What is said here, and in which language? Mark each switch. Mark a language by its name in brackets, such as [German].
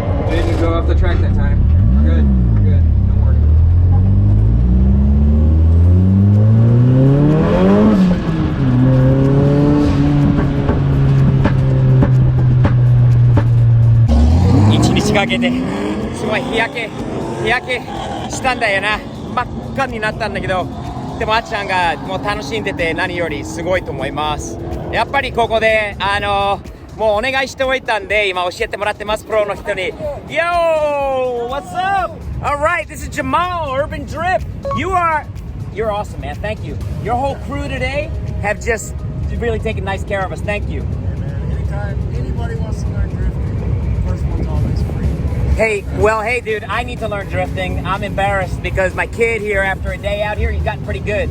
[English] Didn't go off the track that time. We're good. Don't worry. [Japanese] One日かけてすごい日焼けしたんだよな。真っ赤になったんだけど、でもあっちゃんがもう楽しんでて何よりすごいと思います。やっぱりここでもうお願いしておいたんで今教えてもらってます、プロの人に。 [English] Yo! What's up? Alright, this is Jamal, Urban Drip. You're awesome, man. Thank you. Your whole crew today have just really taken nice care of us. Thank you. Yeah, man. Anytime anybody wants to learn drifting, first one's always free. Hey, dude, I need to learn drifting. I'm embarrassed because my kid here, after a day out here, he's gotten pretty good.